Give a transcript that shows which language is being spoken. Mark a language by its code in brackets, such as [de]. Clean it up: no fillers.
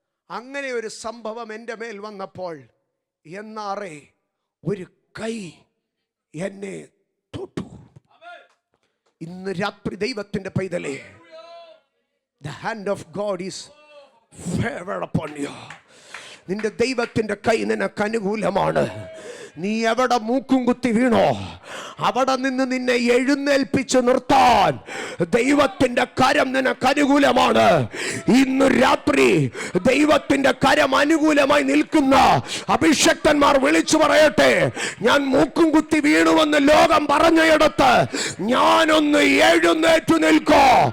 [ml] അങ്ങനെ ഒരു സംഭവം എൻ്റെ മേൽ വന്നപ്പോൾ എന്നാറേ ഒരു കൈ എന്നെ തൊട്ടു. ഇന്ന് രാത്രി ദൈവത്തിൻ്റെ പൈതലേ, [en] the hand of God is favored upon you. [ml] നിന്റെ ദൈവത്തിൻ്റെ കൈ നിനക്ക് അനുകൂലമാണ്. നീ എവിടെ മൂക്കും കുത്തി വീണോ അവിടെ നിന്ന് നിന്നെ എഴുന്നേൽപ്പിച്ച് നിർത്താൻ ദൈവത്തിന്റെ കരം നിനക്ക് അനുകൂലമാണ്. ഇന്ന് രാത്രി ദൈവത്തിന്റെ കരം അനുകൂലമായി നിൽക്കുന്ന അഭിഷക്തന്മാർ വിളിച്ചു പറയട്ടെ, ഞാൻ മൂക്കും കുത്തി വീണുവെന്ന് ലോകം പറഞ്ഞയിടത്ത് ഞാനൊന്ന് എഴുന്നേറ്റു നിൽക്കോ.